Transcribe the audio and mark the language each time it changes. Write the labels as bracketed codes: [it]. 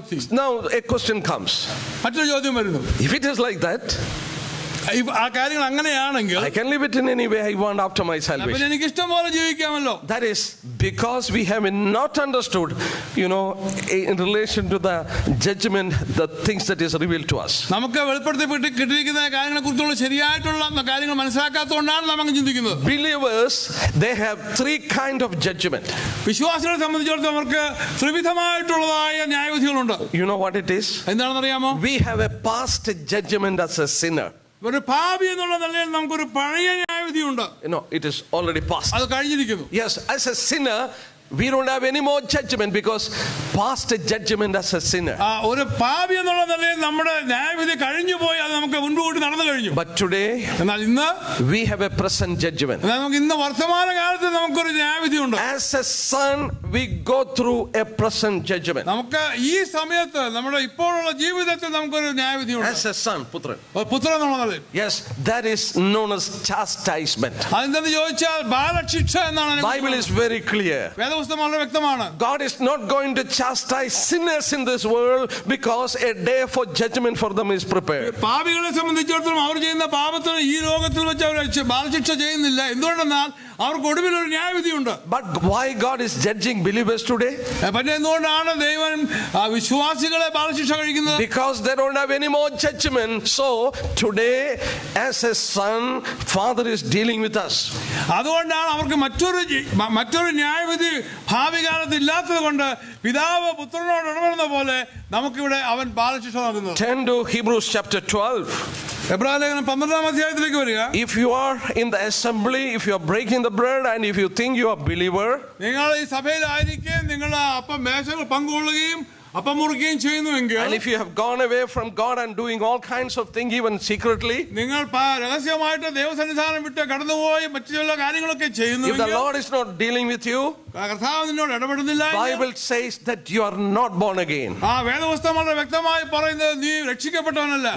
[en] Now a question comes. If it is like that, [ml] ആ കാര്യങ്ങൾ അങ്ങനെയാണെങ്കിൽ [en] I can live it in any way I want after my [ml] പിന്നെ [en] salvation. [ml] എനിക്ക് ഇഷ്ടം പോലെ ജീവിക്കാമല്ലോ. [en] That is because we have not understood, in relation to the judgment, the things that is revealed to us. [ml] നമുക്ക് വെളിപ്പെടുത്തി കിട്ടിയിരിക്കുന്ന കാര്യങ്ങളെ കുറിച്ചുള്ള ശരിയായിട്ടുള്ള കാര്യങ്ങൾ മനസ്സിലാക്കാത്തതുകൊണ്ടാണ് നമ്മൾ ചിന്തിക്കുന്നത്. [en] Believers, they have three kind of judgment. [ml] വിശ്വാസികളെ സംബന്ധിച്ചിടത്തോളം അവർക്ക് ത്രിവിധമായിട്ടുള്ളതായ ന്യായവിധികളുണ്ട്. [en] You know what it is? [ml] എന്താണെന്ന് അറിയാമോ? [en] We have a past judgment as a sinner. [ml] ഒരു പാപി എന്നുള്ള നിലയിൽ നമുക്കൊരു പഴയ ന്യായവിധിയുണ്ട്. [en] It is already past. [ml] അത് കഴിഞ്ഞിരിക്കുന്നു. [en] Yes, as a sinner, we don't have any more judgment because past judgment as a sinner. [ml] ഒരു പാപി എന്നുള്ള നിലയിൽ നമ്മുടെ ന്യായവിധി കഴിഞ്ഞു പോയി, അത് നമുക്ക് മുൻകൂട്ടി നടന്നു കഴിഞ്ഞു. [en] But today, [ml] എന്നാൽ ഇന്ന് [en] we have a present judgment. [ml] നമുക്ക് ഇന്ന് വർത്തമാന കാലത്ത് നമുക്കൊരു ന്യായവിധിയുണ്ട്. [en] As a son, we go through a present judgment. [ml] നമുക്ക് ഈ സമയത്ത് നമ്മുടെ ഇപ്പോഴുള്ള ജീവിതത്തിൽ നമുക്കൊരു ന്യായവിധിയുണ്ട്. [en] As a son, [ml] പുത്രൻ എന്നുള്ള നിലയിൽ. [en] Yes, that is known as chastisement. [ml] അതെന്തെന്ന് ചോദിച്ചാൽ ബാലശിക്ഷ എന്നാണ്. [en] Bible is very clear. God is not going to chastise sinners in this world because a day for judgment for them is prepared. [ml] പാപികളെ സംബന്ധിച്ചിടത്തോളം അവർ ചെയ്യുന്ന പാപത്തിന് ഈ ലോകത്തിൽ വെച്ച് അവർ ബാലശിക്ഷ ചെയ്യുന്നില്ല. എന്തുകൊണ്ടെന്നാൽ അവർക്ക് ഒടുവിൽ ഒരു ന്യായവിധിയുണ്ട്. [en] But why God is judging believers today? [ml] പിന്നെ എന്തുകൊണ്ടാണ് ദൈവം വിശ്വാസികളെ ബാലശിക്ഷ കഴിക്കുന്നത്? [en] Because they don't have any more judgment. So today, as a son, Father is dealing with us. [ml] അതുകൊണ്ടാണ് അവർക്ക് മറ്റൊരു ന്യായവിധി ഭാവി കാലത്ത് ഇല്ലാത്തത് കൊണ്ട് പിതാവ് പുത്രനോട് ഇടപെടുന്ന പോലെ നമുക്കിവിടെ അവൻ ബാലശിക്ഷ നൽകുന്നത്. [en] Turn to Hebrews chapter 12. [ml] എബ്രായലേഖനം 12-ാം അധ്യായത്തിലേക്ക് വരിക. [en] If you are in the assembly, if you are breaking the bread, and if you think you are a believer, [ml] നിങ്ങൾ ഈ സഭയിലായിരിക്കുകയും നിങ്ങൾ അപ്പം മേശകൾ പങ്കുകൊള്ളുകയും അപ്പം മുറിക്കുകയും ചെയ്യുന്നുവെങ്കിൽ, [en] and if you have gone away from God and doing all kinds of things even secretly, [ml] നിങ്ങൾ രഹസ്യമായിട്ട് ദൈവസന്നിധാനം വിട്ട് കടന്നുപോയി മറ്റു ചില കാര്യങ്ങളൊക്കെ ചെയ്യുന്നു, [en] if the Lord is not dealing with you, [ml] കർത്താവ് നിന്നോട് ഇടപെടുന്നില്ല, [en] Bible says that you are not born again. [ml] വേദപുസ്തകം വളരെ വ്യക്തമായി പറയുന്നത് നീ രക്ഷിക്കപ്പെട്ടവനല്ല.